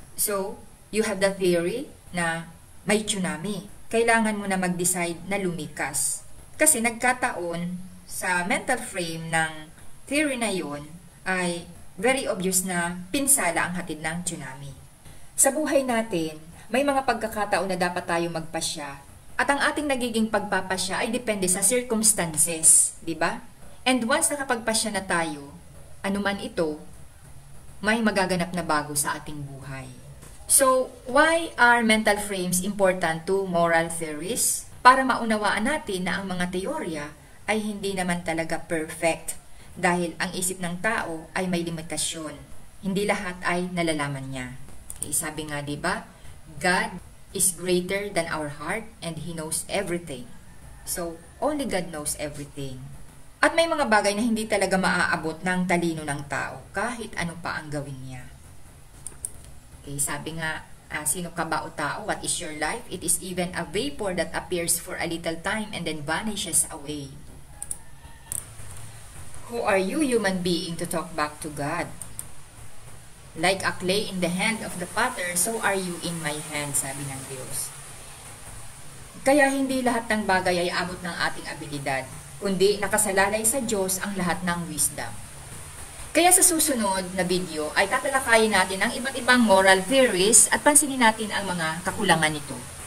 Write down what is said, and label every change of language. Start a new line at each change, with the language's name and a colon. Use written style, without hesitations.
English: So, you have the theory
Filipino: na may
English: tsunami.
Filipino: Kailangan mo na mag-decide na lumikas. Kasi nagkataon sa mental frame ng theory na yun ay
English: very obvious
Filipino: na pinsala ang hatid ng tsunami. Sa buhay natin, may mga pagkakataon na dapat tayo magpasya. At ang ating nagiging pagpapasya ay depende sa circumstances, di ba? And once nakapagpasya na tayo, anuman ito, may magaganap na bago sa ating buhay.
English: So, why are mental frames important to moral theories?
Filipino: Para maunawaan natin na ang mga teorya ay hindi naman talaga perfect dahil ang isip ng tao ay may limitasyon. Hindi lahat ay nalalaman niya. Okay, sabi nga, di ba?
English: God is greater than our heart and He knows everything. So, only God knows everything.
Filipino: At may mga bagay na hindi talaga maaabot ng talino ng tao kahit ano pa ang gawin niya. Okay, sabi nga, sino ka ba o tao?
English: What is your life? It is even a vapor that appears for a little time and then vanishes away. Who are you, human being, to talk back to God? Like a clay in the hand of the potter, so are you in my hand,
Filipino: sabi ng Diyos. Kaya hindi lahat ng bagay ay abot ng ating abilidad, kundi nakasalalay sa Diyos ang lahat ng wisdom. Kaya sa susunod na video ay tatalakayin natin ang iba't ibang moral theories at pansinin natin ang mga kakulangan nito.